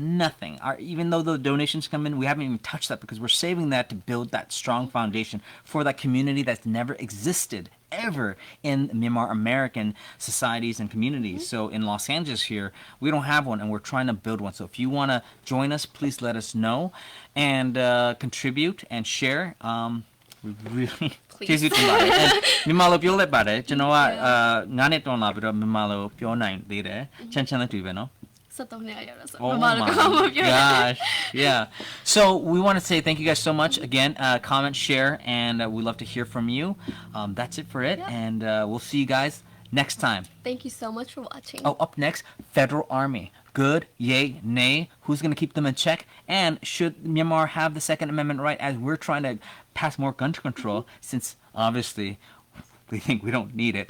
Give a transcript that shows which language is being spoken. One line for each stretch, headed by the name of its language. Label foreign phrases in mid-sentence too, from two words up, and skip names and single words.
English: Even though the donations come in, we haven't even touched that because we're saving that to build that strong foundation for that community that's never existed ever in Myanmar American societies and communities. So in Los Angeles here, we don't have one and we're trying to build one. So if you want to join us, please let us know and contribute and share. We really Please.
Burmese: ကျေးဇူးတင်ပါတယ်မြန်မာလိုပြောလိုက်ပါတယ်ကျွန်တော်က9နှစ်တောင်းလာပြီးတော့မြန်မာလိုပြောနိုင်သေးတယ်ချမ်းလည်းတွေ့ပဲเนาะ 73နှစ်ရောက်တော့ဆို Oh မမ
English: my
Burmese: လည်းကောင်းမပြောနဲ့
English: gosh. Yeah. So we want to say thank you guys so much. Again, comment, share, and we love to hear from you. That's it for it. Yeah. And we'll see you guys next time. Thank you so much for watching. Oh, up next, Federal Army. Good, yay, nay? Who's going to keep them in check? And should Myanmar have the Second Amendment right as we're trying to pass more gun control since obviously we think we don't need it.